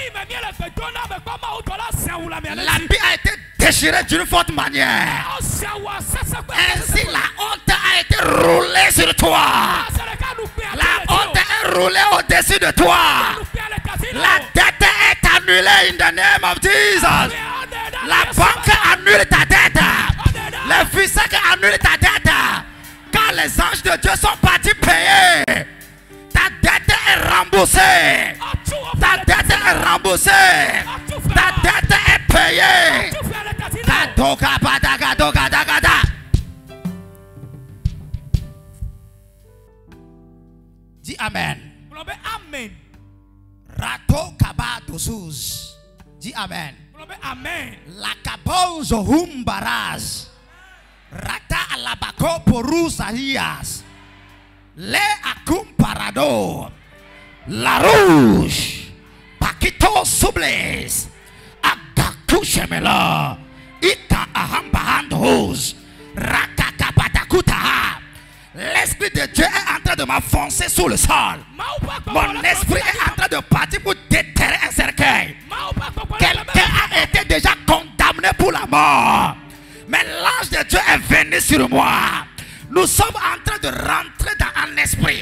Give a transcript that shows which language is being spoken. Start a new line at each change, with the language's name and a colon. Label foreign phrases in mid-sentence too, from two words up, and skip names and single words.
French: L'habit a été déchiré d'une forte manière. Ainsi la honte a été roulée sur toi. La honte est roulée au-dessus de toi. La dette est annulée
English: in the name of Jesus.
French: La banque annule ta dette. Les fusées annulent ta dette. Quand les anges de Dieu sont partis payer, ta dette est remboursée. Ta dette est remboursée. Ta dette est payée. Dis Amen. Amen. Rato kabadosuz. Dis Amen. Amen. La kabonzo humbaraz. Rata alabako porusahías. Le acumparado. La rouge. Paquito subles. Agakushemela. Ita ahambahandos. Rakakapatakuta. L'esprit de Dieu est en train de m'enfoncer sous le sol. Mon esprit est en train de partir pour déterrer un cercueil. Quelqu'un a été déjà condamné pour la mort. Mais l'ange de Dieu est venu sur moi. Nous sommes en train de rentrer dans un esprit.